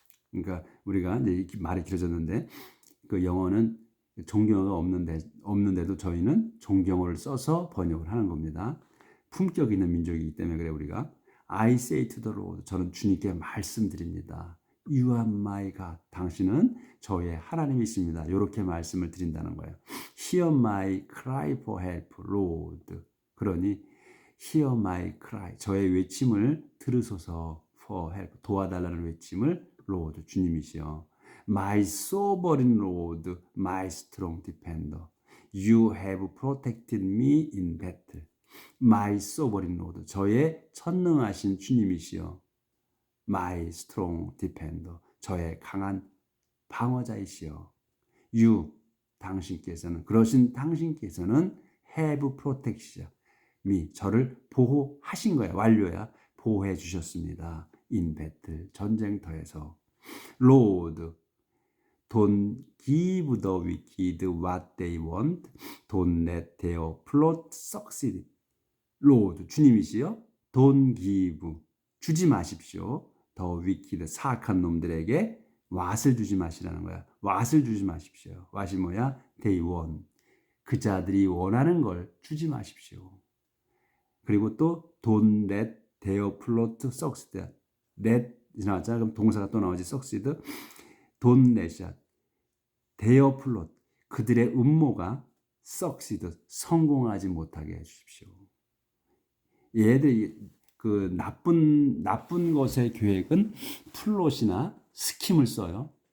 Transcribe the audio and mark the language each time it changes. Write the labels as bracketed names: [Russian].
[Korean] 그러니까 우리가 이제 말이 길어졌는데, 그 영어는 존경어가 없는데도 저희는 존경어를 써서 번역을 하는 겁니다. 품격 있는 민족이기 때문에 그래 우리가. [English] I say to the Lord. [Korean] 저는 주님께 말씀드립니다. [English] You are my God. [Korean] 당신은 저의 하나님이십니다. 이렇게 말씀을 드린다는 거예요. [English] Hear my cry for help, Lord. [Korean] 그러니 [English] Hear my cry. [Korean] 저의 외침을 들으소서. [English] For help. [Korean] 도와달라는 외침을 Lord. 주님이시여. [English] My sovereign Lord, my strong defender. You have protected me in battle. My sovereign Lord. [Korean] 저의 천능하신 주님이시여. [English] My strong defender. [Korean] 저의 강한 방어자이시여. You. 당신께서는, 그러신 당신께서는 [English] have protected me. [Korean] 저를 보호하신 거야. 완료야. 보호해 주셨습니다. [English] In battle. [Korean] 전쟁터에서. Lord. [English] Don't give the wicked what they want. Don't let their plot succeed. [Korean] Lord, 주님이시여. [English] Don't give. [Korean] 주지 마십시오. [English] The wicked, [Korean] 사악한 놈들에게 what을 주지 마시라는 거야. what을 주지 마십시오. what이 뭐야? [English] They want. [Korean] 그 자들이 원하는 걸 주지 마십시오. 그리고 또 [English] don't let their plot succeed. [Korean] let 지나자 그럼 동사가 또 나오지. succeed. [English] don't let their plot. [Korean] 그들의 음모가 succeed. 성공하지 못하게 해주십시오. 얘들 그 나쁜 것의 계획은 플롯이나 스킴을 써요.